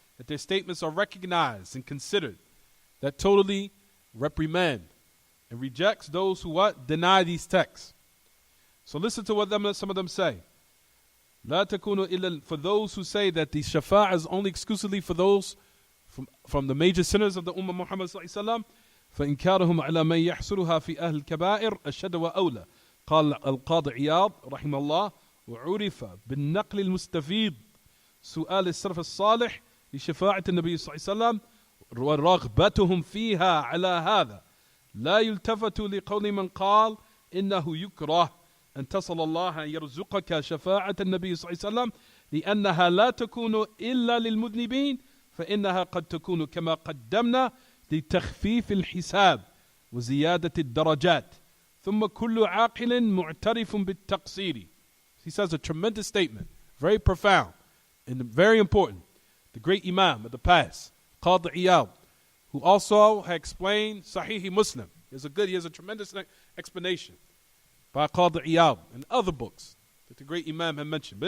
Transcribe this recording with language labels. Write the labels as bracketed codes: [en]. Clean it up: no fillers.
[en] That their statements are recognized and considered, that totally reprimand and rejects those who what? Deny these texts. So listen to what some of them say. [ar] لا تكون إلا, [en] for those who say that the shafa'a is only exclusively for those from the major sinners of the Ummah Muhammad صلى الله عليه وسلم, [ar] فإنكارهم على من يحصلها في أهل الكبائر أشد وأولى. قال القاضي عياض رحمه الله: وعرف بالنقل المستفيد سؤال السلف الصالح لشفاعة النبي صلى الله عليه وسلم ورغبتهم فيها على هذا. لا يلتفت لقول من قال إنه يكره أن تصل الله أن يرزقك شفاعة النبي صلى الله عليه وسلم لأنها لا تكون إلا للمذنبين، فإنها قد تكون كما قدمنا لتخفيف الحساب وزيادة الدرجات، ثم كل عاقل معترف بالتقصير. [en] He says a tremendous statement, very profound and very important. The great Imam of the past, Qadi Iyad, who also had explained Sahih Muslim. He has a tremendous explanation by Qadi Iyad and other books that the great Imam had mentioned.